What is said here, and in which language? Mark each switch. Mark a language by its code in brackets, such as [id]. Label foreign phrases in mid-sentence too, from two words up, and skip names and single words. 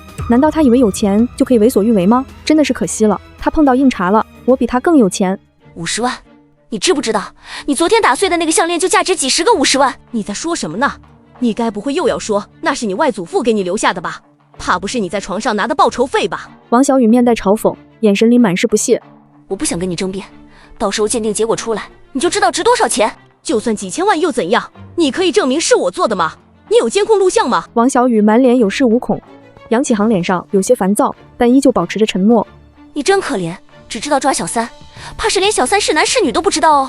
[zh] 難道她以為有錢就可以為所欲為嗎？真的是可惜了，她碰到硬茬了，我比她更有錢。 50萬，你知不知道，你昨天打碎的那個項鏈就價值幾十個50萬？你在說什麼呢？你該不會又要說那是你外祖父給你留下的吧？怕不是你在床上拿的報酬費吧？王小雨面帶嘲諷，眼神裡滿是不屑。我不想跟你爭辯，到時候鑑定結果出來，你就知道值多少錢。就算幾千萬又怎樣？你可以證明是我做的嗎？你有監控錄像嗎？王小雨滿臉有恃無恐，楊啟航臉上有些煩躁，但依舊保持着沉默。你真可憐，只知道抓小三，怕是連小三是男是女都不知道哦。